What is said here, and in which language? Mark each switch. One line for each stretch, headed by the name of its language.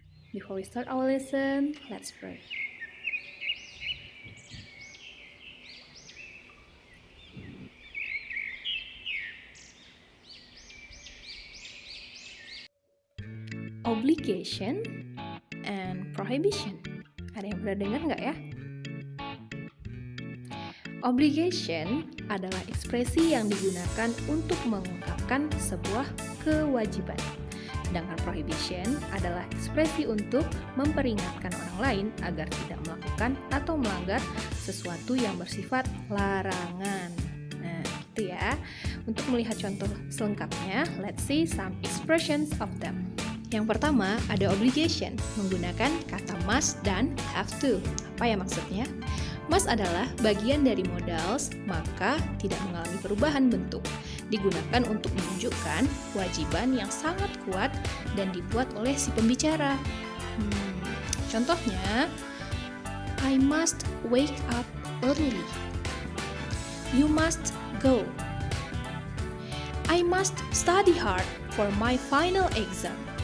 English: Before we start our lesson, let's pray. Obligation and prohibition.
Indonesian: Ada yang pernah dengar nggak ya? Obligation adalah ekspresi yang digunakan untuk mengungkapkan sebuah kewajiban. Sedangkan prohibition adalah ekspresi untuk memperingatkan orang lain agar tidak melakukan atau melanggar sesuatu yang bersifat larangan. Nah, gitu ya. Untuk melihat contoh selengkapnya,
English: let's see some expressions of them.
Indonesian: Yang pertama, ada obligation, menggunakan kata must dan have to. Apa ya maksudnya? Must adalah bagian dari modals, maka tidak mengalami perubahan bentuk. Digunakan untuk menunjukkan kewajiban yang sangat kuat dan dibuat oleh si pembicara. Contohnya,
English: I must wake up early. You must go. I must study hard for my final exam.